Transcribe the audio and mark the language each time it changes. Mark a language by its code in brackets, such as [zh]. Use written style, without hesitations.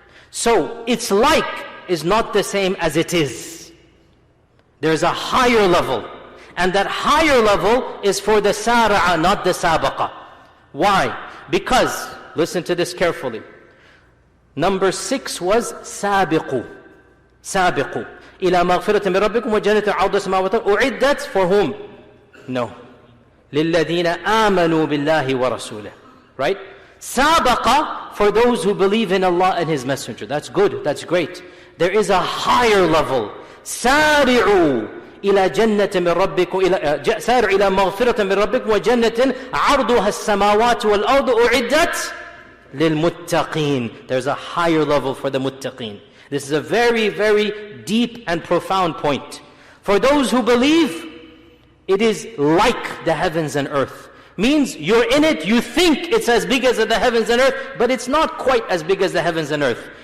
[en] So, it's like is not the same as it is. There's a higher level. And that higher level is for the sara'a, not the sabaqa. Why? Because, listen to this carefully. Number 6 was sabiqu. Sabiqu. [ar] إِلَى مَغْفِرَةٍ مِّن رَبِّكُمْ وَجَنَّةٍ عَرْضُهَا السَّمَاوَاتُ أُعِدَّتْ [en] for whom? No. [ar] لِلَّذِينَ آمَنُوا بِاللَّهِ وَرَسُولِهِ. [en] Right? Sabaqa for those who believe in Allah and His Messenger. That's good, that's great. There is a higher level. [ar] سَارِعُوا إلى جنة من ربكم سارع إلى مغفرة من ربكم وجنة عرضها السماوات والأرض أعدت للمتقين. [en] There's a higher level for the muttaqeen. This is a very, very deep and profound point. For those who believe, it is like the heavens and earth. Means you're in it, you think it's as big as the heavens and earth, but it's not quite as big as the heavens and earth.